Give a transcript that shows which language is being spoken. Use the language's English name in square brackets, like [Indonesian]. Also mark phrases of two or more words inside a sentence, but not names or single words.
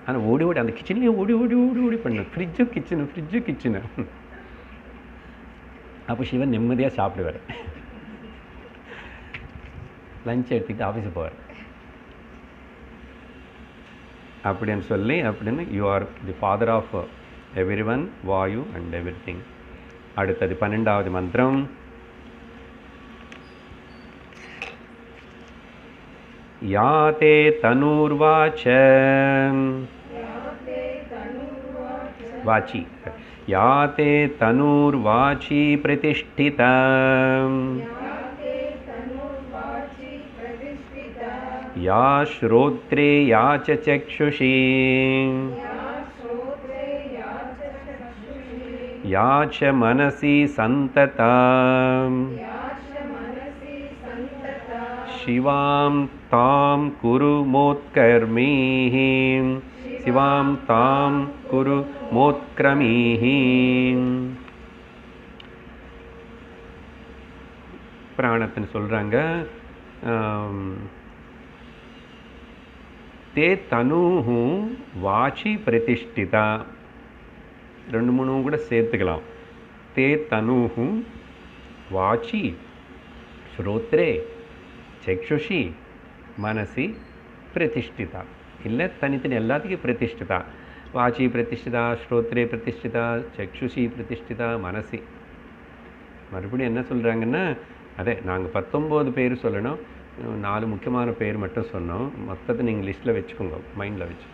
[Tamil] ஆனால் ஓடி ஓடி அந்த கிச்சன்லேயே ஓடி ஓடி ஓடி ஓடி பண்ணணும். ஃப்ரிட்ஜு கிச்சனு. அப்போ சிவன் நிம்மதியாக சாப்பிடுவார். லஞ்ச் எடுத்துக்கிட்டு ஆஃபீஸுக்கு போவார். அப்படின்னு சொல்லி [English] you are the father of every one, வாயு and every thing. [Tamil] அடுத்தது 12வது மந்திரம். [Sanskrit] याते तनुर्वाच वाचि याते तनुर्वाचि प्रतिष्ठिता या श्रोत्रे या च चक्षुषी या च मनसि सन्तता शिवां तां कुरु मोत्कर्मीः शिवां तां कुरु मोत्क्रमीः. [Tamil] பிராணத்தின்னு சொல்கிறாங்க. [Sanskrit] ते तनूहु वाची प्रतिष्ठिता. [Tamil] 2-3 கூட சேர்த்துக்கலாம். [Sanskrit] ते तनूहु वाची श्रोत्रे चक्षुषी मनसि प्रतिष्ठिता. [Tamil] இல்லை தனித்தனி எல்லாத்துக்கும் [Sanskrit] प्रतिष्ठिता. वाचि प्रतिष्ठिता, श्रोत्रे प्रतिष्ठिता, चक्षुषि प्रतिष्ठिता, मनसि. [Tamil] மறுபடியும் என்ன சொல்கிறாங்கன்னா, அதே நாங்கள் 19 பேர் சொல்லணும், 4 முக்கியமான பேர் மட்டும் சொன்னோம். மொத்தத்தை நீங்கள் லிஸ்ட்டில் வச்சுக்கோங்க, மைண்டில் வச்சு.